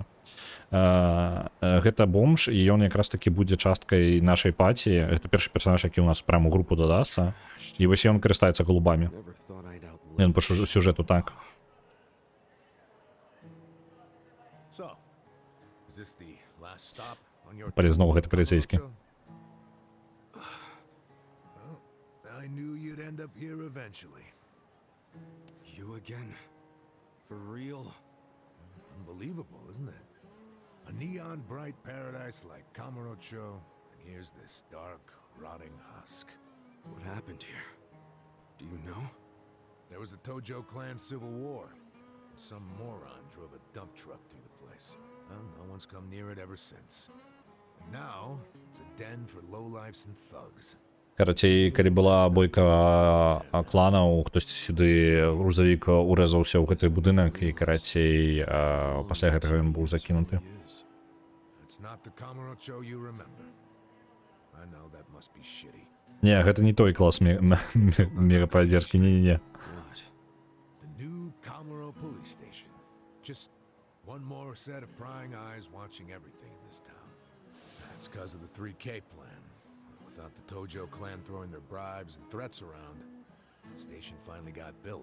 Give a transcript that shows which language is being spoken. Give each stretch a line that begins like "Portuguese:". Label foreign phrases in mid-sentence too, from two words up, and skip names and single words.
Belarusian: Гэта бомж, і ён якраз такі будзе часткай нашай паці. Гэта першы персонаж, які ў нас прямо ў групу дадасца. І вось ён карыстаецца галубамі. Ён па сюжэту так. Палез зноў гэты паліцейскі.
English: I knew you'd end up here eventually. You again? For real? Unbelievable, isn't it? A neon bright paradise like Kamurocho, and here's this dark, rotting husk. What happened here? Do you know? There was a Tojo clan civil war. And some moron drove a dump truck through the place. Well, no one's come near it ever since. And now, it's a den for lowlifes and thugs.
Belarusian: Карацей, калі была бойка кланаў, хтосьці сюды грузавік урэзаўся ў гэты будынак і, карацей, пасля гэтага ён быў закінуты.
English: It's not the Kamurocho you remember. I know that must be shitty.
Belarusian: Не, гэта не той клас мірападзерскі, не-не-не.
English: The new Kamuro police station. Just one more set of prying eyes watching everything in this town. That's because of the 3K plan. Without the Tojo clan throwing their bribes and threats around, the station finally got built.